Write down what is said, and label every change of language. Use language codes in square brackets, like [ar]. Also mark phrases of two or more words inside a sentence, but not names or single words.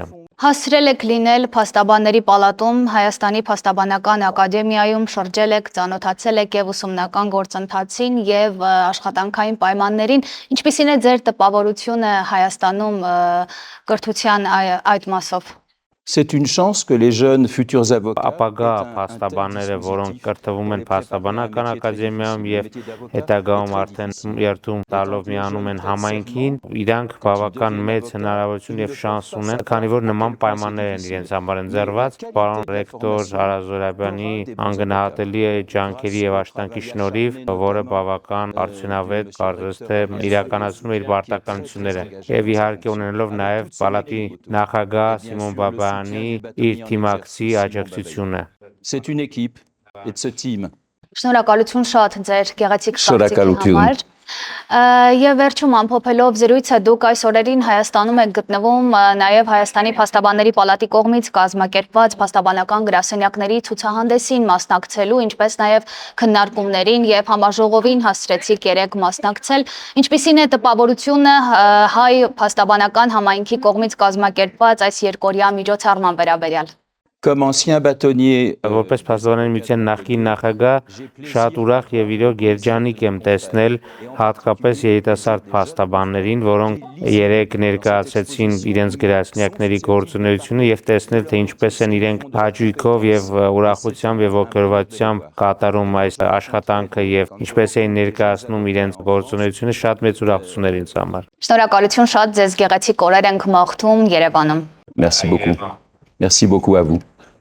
[hy] Հասցրել եք լինել փաստաբանների պալատում, Հայաստանի փաստաբանական ակադեմիայում շրջել եք, ծանոթացել եք եւ ուսումնական գործընթացին եւ աշխատանքային պայմաններին, ինչպիսին է ձեր տպավորությունը Հայաստանում կրթության այդ մասով։ [fr] C'est une chance que les jeunes futurs avocats [hy] Ապագա փաստաբանները, որոնք կրթվում են փաստաբանական ակադեմիայում եւ հետագայում արդեն երթում տալով միանում են համայնքին, իրանք բավական մեծ հնարավորություն եւ շանս ունեն, քանի որ նման պայմաններ են իրենց համար ընձեռված։ Պարոն ռեկտոր Արա Զորաբյանի անգնահատելի է ջանքերի եւ աշխատանքի շնորհիվ, որը բավական արդյունավետ կարծես թե իրականացնում է իր պարտականությունները եւ իհարկե ունենալով նաեւ պալատի նախագահ Սիմոն Բաբայանի իր թիմակցի աջակցությունը։ [fr] C'est une équipe et de ce team. [hy] Շնորհակալություն շատ ձեր գեղեցիկ կարծիքի Շնորհակալություն։ համար։ Եվ վերջում ամփոփելով զրույցը դուք այս օրերին Հայաստանում եք գտնվում նաև Հայաստանի փաստաբանների պալատի կողմից կազմակերպված փաստաբանական գրասենյակների ցուցահանդեսին մասնակցելու, ինչպես նաև քննարկումներին եւ համաժողովին հասցրեցիք երեք մասնակցել, ինչպիսին է տպավորությունը հայ փաստաբանական համայնքի կողմից կազմակերպված այս երկօրյա միջոցառման վերաբերյալ։ [fr] Comme ancien bâtonnier, [hy] Որպես Փաստաբանների միության նախկին նախագահ շատ ուրախ եւ իրոք երջանիկ եմ տեսնել հատկապես երիտասարդ փաստաբաններին, որոնք երեք ներկայացրեցին իրենց գրասենյակների գործունեությունը եւ տեսնել թե ինչպես են իրենք հաճույքով եւ ուրախությամբ եւ ողջորվածությամբ կատարում այս աշխատանքը եւ ինչպես էին ներկայացնում իրենց գործունեությունը շատ մեծ ուրախություն էր ինձ համար։ Շնորհակալություն շատ, ձեզ գեղեցիկ օրեր ենք մաղթում Երևանում։ [fr] merci beaucoup. Merci beaucoup à vous.